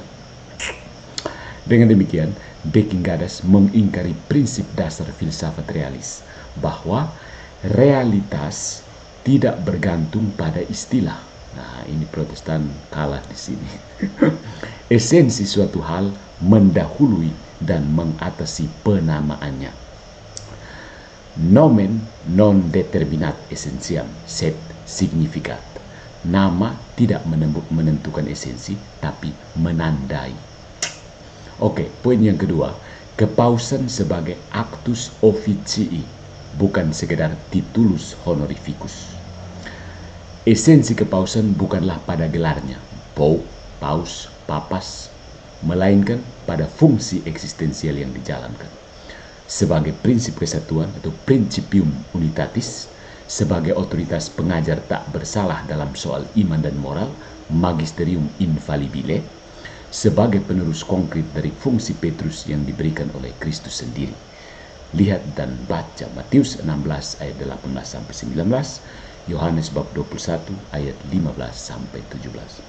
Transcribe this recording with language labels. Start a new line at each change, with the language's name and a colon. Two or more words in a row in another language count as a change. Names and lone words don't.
Indonesian: Dengan demikian, Deking Gadas mengingkari prinsip dasar filsafat realis, bahwa realitas tidak bergantung pada istilah. Nah, ini Protestan kalah di sini. Esensi suatu hal mendahului dan mengatasi penamaannya.
Latin: Nomen non determinat essentiam sed significat.
Indonesian: Nama tidak menentukan esensi, tapi menandai. Oke, poin yang kedua, kepausan sebagai
Latin: actus officii,
Indonesian: bukan sekedar
Latin: titulus honorificus.
Indonesian: Esensi kepausan bukanlah pada gelarnya, pope, paus, papas, melainkan pada fungsi eksistensial yang dijalankan. Sebagai prinsip kesatuan atau
Latin: principium unitatis,
Indonesian: sebagai otoritas pengajar tak bersalah dalam soal iman dan moral,
Latin: magisterium infalibile,
Indonesian: sebagai penerus konkret dari fungsi Petrus yang diberikan oleh Kristus sendiri. Lihat dan baca Matius 16 ayat 18-19, Yohanes bab 21 ayat 15-17.